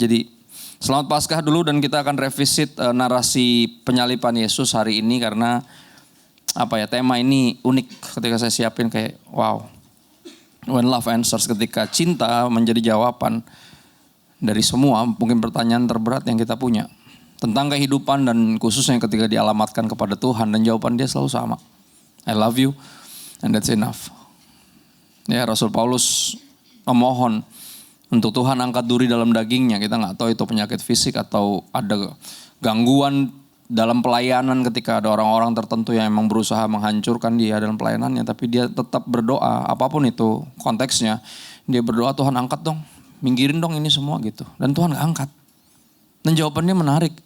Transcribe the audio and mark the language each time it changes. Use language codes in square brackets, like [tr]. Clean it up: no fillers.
[id] Jadi selamat Paskah dulu dan kita akan revisit narasi penyalipan Yesus hari ini karena tema ini unik ketika saya siapin kayak wow. [en] When love answers, [id] ketika cinta menjadi jawaban dari semua mungkin pertanyaan terberat yang kita punya tentang kehidupan dan khususnya ketika dialamatkan kepada Tuhan dan jawaban dia selalu sama. [en] I love you and that's enough. [id] Ya, Rasul Paulus memohon untuk Tuhan angkat duri dalam dagingnya. Kita gak tahu itu penyakit fisik atau ada gangguan dalam pelayanan ketika ada orang-orang tertentu yang memang berusaha menghancurkan dia dalam pelayanannya. Tapi dia tetap berdoa, apapun itu konteksnya. Dia berdoa, Tuhan angkat dong, minggirin dong ini semua gitu. Dan Tuhan gak angkat. Dan jawabannya menarik.